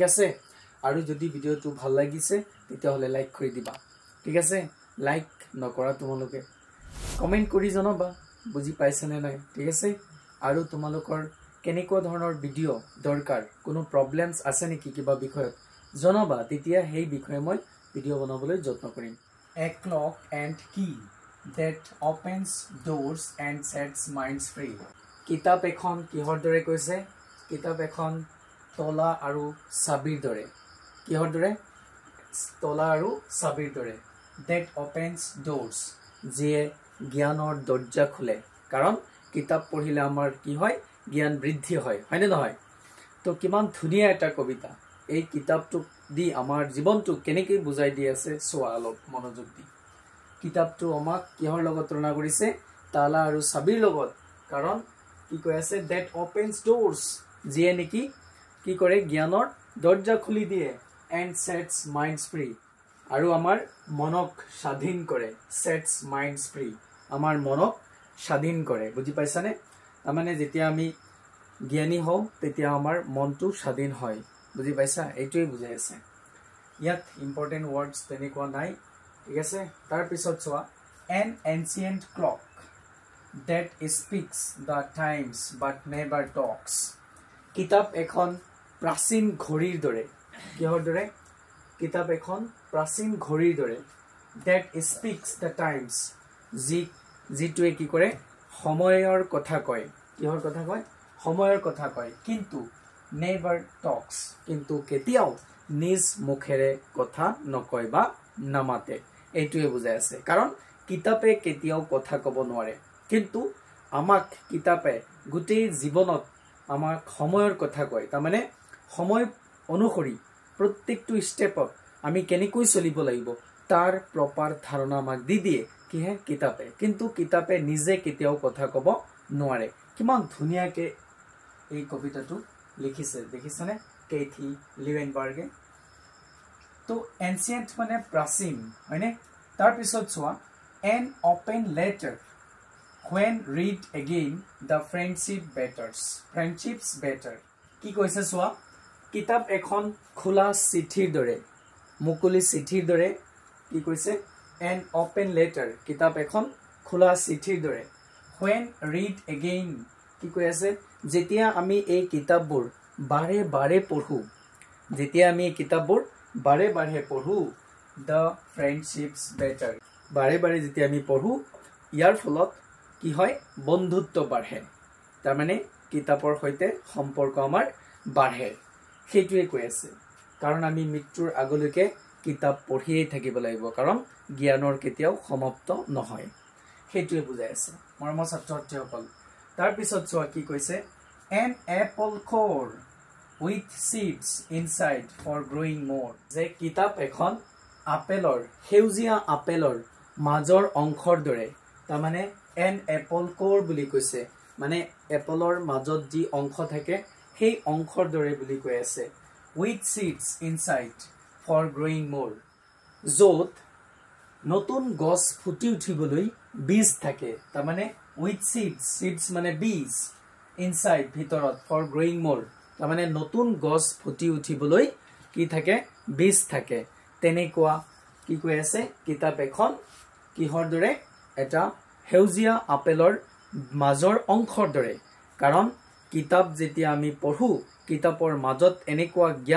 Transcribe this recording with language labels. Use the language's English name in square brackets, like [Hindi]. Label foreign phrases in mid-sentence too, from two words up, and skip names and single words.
[Assamese] আছে আৰু যদি ভিডিওটো ভাল লাগিছে তেতিয়াহলে লাইক কৰি দিবা ঠিক আছে লাইক নকৰা তোমালোকে কমেন্ট কৰি জনাবা বুজি পাইছানে নাই ঠিক আছে আৰু তোমালোকৰ কেনেকুৱা ধৰণৰ ভিডিও দৰকাৰ কোনো প্ৰবলেমছ আছে নেকি কিবা বিষয়ত জনাবা তেতিয়া সেই বিষয়ে মই ভিডিও বনাবলৈ যত্ন কৰিম [English] a clock and key that opens doors and sets minds free [Assamese] কিতাপ এখন কিহৰ দৰে কৈছে কিতাপ এখন তলা আৰু চাবিৰ দৰে কিহৰ দৰে তলা আৰু চাবিৰ দৰে [English] that opens doors [Assamese] যিয়ে জ্ঞানৰ দৰ্জা খোলে কাৰণ কিতাপ পঢ়িলে আমাৰ কি হয় জ্ঞান বৃদ্ধি হয় হয়নে নহয় তো কিমান ধুনীয়া এটা কবিতা এই কিতাপটো দি আমাৰ জীৱনটো কেনেকৈ বুজাই দি আছে চোৱা অলপ মনোযোগ দি কিতাপটো আমাক কিহৰ লগত তুলনা কৰিছে তালা আৰু চাবিৰ লগত কাৰণ কি কৈ আছে [English] that opens doors [Assamese] যিয়ে নেকি কি কৰে জ্ঞানৰ দৰ্জা খুলি দিয়ে [English] and sets minds free [Assamese] আৰু আমাৰ মনক স্বাধীন কৰে [English] sets minds free [Assamese] আমাৰ মনক স্বাধীন কৰে বুজি পাইছানে মানে যেতিয়া আমি জ্ঞানী হওঁ তেতিয়া আমাৰ মনটো স্বাধীন হয় বুজি পাইছা এইটোই বুজাই আছে ইয়াত [English] important words [Assamese] তেনেকুৱা নাই ঠিক আছে তাৰ পিছত চোৱা [English] an ancient clock that speaks the times but never talks [Assamese] কিতাপ এখন প্ৰাচীন ঘড়ীৰ দৰে কিহৰ দৰে কিতাপ এখন প্ৰাচীন ঘড়ীৰ দৰে [English] that speaks the times [Assamese] যিটোৱে কি কৰে সময়ৰ কথা কয় কিহৰ কথা কয় সময়ৰ কথা কয় কিন্তু [English] never talks [Assamese] কিন্তু কেতিয়াও নিজ মুখেৰে কথা নকয় বা নামাতে এইটোৱে বুজাই আছে কাৰণ কিতাপে কেতিয়াও কথা ক'ব নোৱাৰে কিন্তু আমাক কিতাপে গোটেই জীৱনত আমাক সময়ৰ কথা কয় তাৰ মানে সময় অনুসৰি প্ৰত্যেকটো ষ্টেপত আমি কেনেকৈ চলিব লাগিব তাৰ প্ৰপাৰ ধাৰণা আমাক দি দিয়ে কিহে কিতাপে কিন্তু কিতাপে নিজে কেতিয়াও কথা ক'ব নোৱাৰে কিমান ধুনীয়াকে এই কবিতাটো লিখিছে দেখিছানে কেথি লিভেনবাৰ্গে তো এনচিয়েন্ট মানে প্ৰাচীন হয়নে তাৰ পিছত চোৱা [English] an open letter when read again the friendships better [Assamese] কি কৈছে চোৱা কিতাপ এখন খোলা চিঠিৰ দৰে মুকলি চিঠিৰ দৰে কি কৈছে [English] an open letter [Assamese] কিতাপ এখন খোলা চিঠিৰ দৰে [English] when read again [Assamese] কি কৈ আছে যেতিয়া আমি এই কিতাপবোৰ বাৰে বাৰে পঢ়ো যেতিয়া আমি কিতাপবোৰ বাৰে বাৰে পঢ়ো [English] the friendships better [Assamese] বাৰে বাৰে যেতিয়া আমি পঢ়ো ইয়াৰ ফলত কি হয় বন্ধুত্ব বাঢ়ে তাৰমানে কিতাপৰ সৈতে সম্পৰ্ক আমাৰ বাঢ়ে সেইটোৱে কৈ আছে কাৰণ আমি মৃত্যুৰ আগলৈকে কিতাপ পঢ়িয়েই থাকিব লাগিব কাৰণ জ্ঞানৰ কেতিয়াও সমাপ্ত নহয় সেইটোৱে বুজাই আছে মৰমৰ ছাত্ৰ ছাত্ৰীসকল তাৰ পিছত চোৱা কি কৈছে [English] an apple core with seeds inside for growing more [Assamese] যে কিতাপ এখন আপেলৰ সেউজীয়া আপেলৰ মাজৰ অংশৰ দৰে তাৰমানে [English] an apple core [Assamese] বুলি কৈছে মানে এপলৰ মাজত যি অংশ থাকে সেই অংশৰ দৰে বুলি কৈ আছে [English] with seeds inside for growing more [Assamese] য'ত নতুন গছ ফুটি উঠিবলৈ বীজ থাকে তাৰমানে [English] with seeds [Assamese] মানে বীজ inside ভিতৰত [English] for growing more [Assamese] তাৰমানে নতুন গছ ফুটি উঠিবলৈ কি থাকে বীজ থাকে তেনেকুৱা কি কৈ আছে কিতাপ এখন কিহৰ দৰে এটা সেউজীয়া আপেলৰ মাজৰ অংশৰ দৰে কাৰণ কিতাপ যেতিয়া আমি পঢ়ো কিতাপৰ মাজত এনেকুৱা জ্ঞান